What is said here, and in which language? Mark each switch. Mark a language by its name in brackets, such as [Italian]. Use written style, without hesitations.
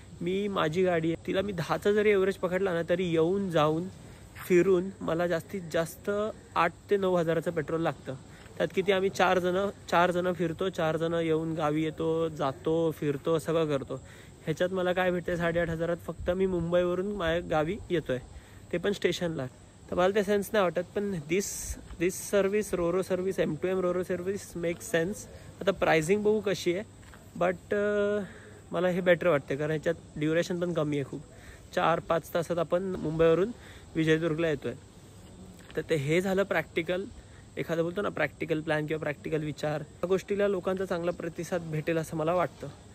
[Marathi] मी माझी गाडी आहे तिला मी 10चा जरी एव्हरेज पकडला ना तरी येऊन जाऊन फिरून मला जास्तीत जास्त 8 ते 9 हजाराचं पेट्रोल लागतं. त्यात किती आम्ही 4 जण फिरतो, 4 जण येऊन गावी येतो, जातो, फिरतो, सगळं करतो. ह्याच्यात मला काय भेटते 8,500 फक्त मी मुंबईवरून माझ्या गावी येतोय, ते पण स्टेशनला. तर मला ते सेन्स नाही वाटत. [English] पण this service roro service M2M roro service make sense. [Marathi] आता प्राइसिंग बघू कशी आहे, बट मला हे बेटर वाटते कारण ह्याच्यात ड्युरेशन पण कमी आहे खूप. 4-5 तासात आपण मुंबईवरून विजयदुर्गला येतोय. तर ते हे झालं प्रॅक्टिकल. एखादं बोलतो ना प्रॅक्टिकल प्लॅन किंवा प्रॅक्टिकल विचार, या गोष्टीला लोकांचा चांगला प्रतिसाद भेटेल असं मला वाटतं.